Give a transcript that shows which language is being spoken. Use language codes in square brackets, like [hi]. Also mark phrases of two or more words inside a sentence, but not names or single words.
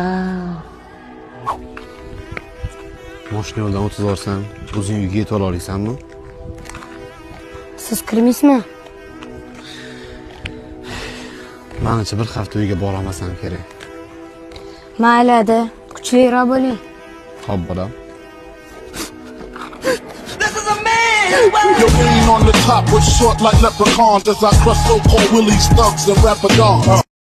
[uz] Mashina yo'ldan o'tib borsam, o'zing uyga yetib ola olasanmi? Siz kirmaysizmi? Menimcha bir hafta uyga bora olmasam kerak. Mayli, Ada, kuchliroq bo'ling. Xo'p, bolam. [en] You're on the top with short like leprechauns as I crush so-called willies, thugs, and rapper dogs.